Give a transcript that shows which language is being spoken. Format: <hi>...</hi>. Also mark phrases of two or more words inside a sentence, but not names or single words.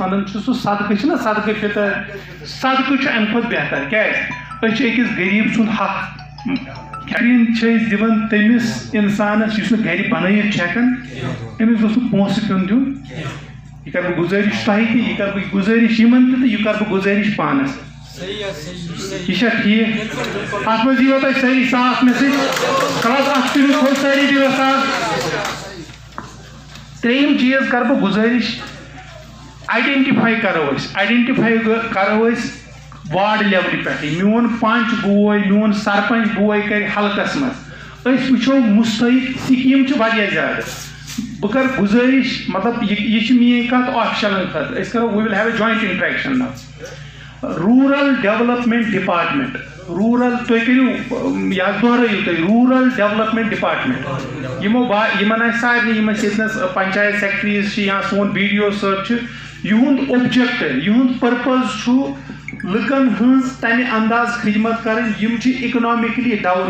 <ks>ونان چھِ سُہ صدقہٕ چھُنہ صدقہٕ فطر صدقہٕ چھُ امہِ کھۄتہٕ بہتر کیٛازِ أسۍ چھِ أکِس غریٖب سُنٛد حق چھِ أسۍ دِوان تٔمِس انسانس یُس نہٕ گرِ بنٲیِتھ چھُ ہٮ۪کان أمِس گوٚژھ نہٕ پونٛسہٕ پیوٚن دیُن یہِ کرٕ بہٕ گُزٲرِش تۄہہِ تہِ یہِ کرٕ بہٕ گُزٲرِش یِمن تہِ تہٕ یہِ کرٕ بہٕ گُزٲرِش پانس یہ چھا ٹھیک اتھ منٛز یِیو تۄہہِ سٲری صاف مےٚ سۭتۍ کلس اتھ تُلِو تھوڑا سٲری دِیو صاف تریم چیز کر بہ گزارش آئیڈینٹیفائی کرو</ks> <en>ward level</en> <ks>پٮ۪ٹھ میون پنچ بوے میون سرپنچ بوے کر حلقس مز أسۍ وٕچھو مستحق سکیٖم چھِ واریاہ زیادٕ بہٕ کر گزارش مطلب یہ میٲنۍ کتھ آفشلن خٲطرٕ أسۍ کرو وی</ks> <en>well have a joint interaction now rural development department rural</en> <ks>تُہۍ کٔرِو یا دۄہرٲیِو تُہۍ</ks> <en>rural development department</en> <ks>یِمن آسہِ سارنٕے یِم أسۍ ییٚتنس پنچایت سیکرٹریز چھِ یا سون بی ڈی او صٲب چھِ یِہُنٛد اوبجیکٹ یِہُنٛد پٔرپز چھُ لُکن ہٕنٛز تمہِ انداز خدمت کرٕنۍ یِم چھِ</ks> <en>economically down</en>